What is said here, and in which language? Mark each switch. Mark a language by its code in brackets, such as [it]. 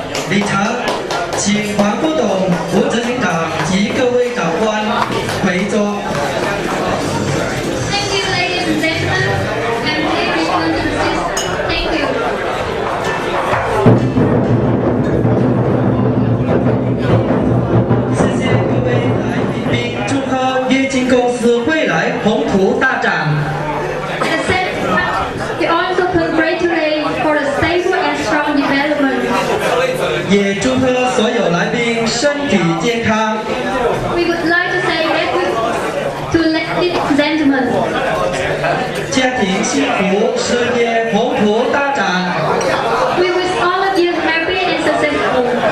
[zh] 礼成，请黄副董、吴执行长及各位长官回座。 [en] Thank you, ladies and gentlemen, and dear representatives. Thank you. [zh] 谢谢各位来宾，祝贺跃进公司未来宏图大展。 [en] At the same time, we also congratulate for the stable and strong development. [zh] 也祝贺所有来宾身体健康。 [en] We would like to say thank you to ladies and gentlemen. [zh] 家庭幸福，事业宏图大展。 [en] We wish all of you happy and successful.